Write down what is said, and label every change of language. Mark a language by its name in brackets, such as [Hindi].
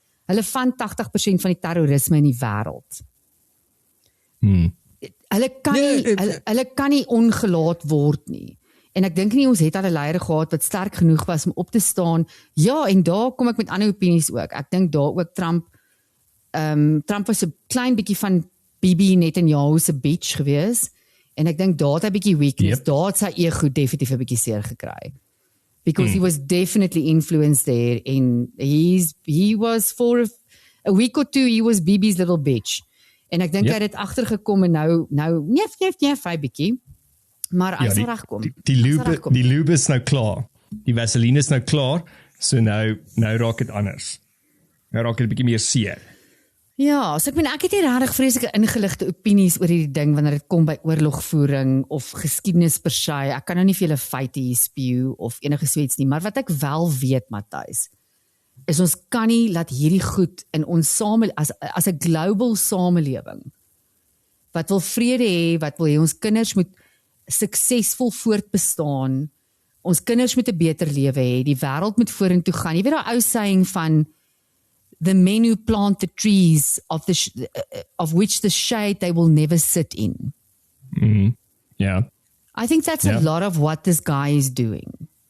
[Afrikaans] Hulle van 80% van die terrorisme in die wêreld. Hulle kan nie ongelaat word nie. En ek dink nie ons het al 'n leier gehad wat sterk genoeg was om op te staan. Ja, en daar kom ek met ander opinies ook. Ek dink daar ook Trump was 'n klein bietjie van Bibi Netanyahu se bitch gewees. En ek dink daar het hy bietjie weakness. Daar het sy ego definitief 'n bietjie seer gekry. [English] Because he was definitely influenced there. And he was for a week or two, he was Bibi's little bitch. [Afrikaans] En ek dink hy het dit agtergekom en nou nee, bietjie. Maar hy sal regkom. Die lube is nou klaar. Die vaseline is nou klaar. So nou raak dit anders. Nou raak dit 'n bietjie meer seer. Ja, so ek het hier regtig vreeslike ingeligte opinies oor hierdie ding wanneer dit kom by oorlogvoering of geskiedenis per se. Ek kan nou nie vir julle feite hier spew of enige soets nie, maar wat ek wel weet, Matthys, is ons kan nie laat hierdie goed in ons as 'n global samelewing wat wil vrede hê, wat wil hê ons kinders moet suksesvol voortbestaan, ons kinders moet 'n beter lewe hê, die wêreld moet vorentoe gaan. Jy weet daai ou saying van [English] the men who plant the trees of which the shade they will never sit in. Yeah. I think that's a lot of what this guy is doing.